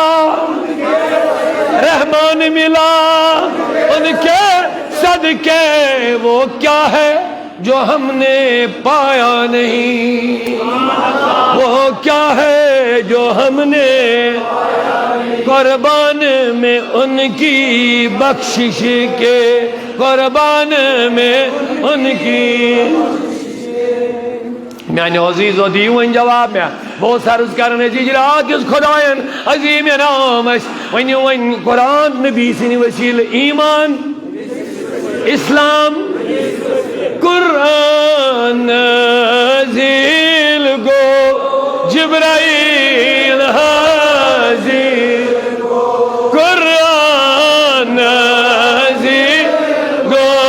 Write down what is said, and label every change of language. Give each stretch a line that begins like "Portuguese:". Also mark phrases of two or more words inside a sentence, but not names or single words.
Urdu: ان کے صدقے وہ کیا ہے جو ہم نے پایا نہیں وہ کیا ہے جو ہم نے قربان میں ان کی بخشش کے قربان میں ان کی
Kashmiri: میانہِ عزیٖزو دِیِو وۄنۍ جواب مےٚ بہٕ اوسُس عرض کران أسۍ اجرات یُس خۄدایَن عظیٖم انعام اَسہِ ؤنِو وۄنۍ قرآن نبی سٕنٛدِ وسیٖلہٕ ایمان اسلام قرآن نازل گو جبرائیل حاضر قرآن نازل گو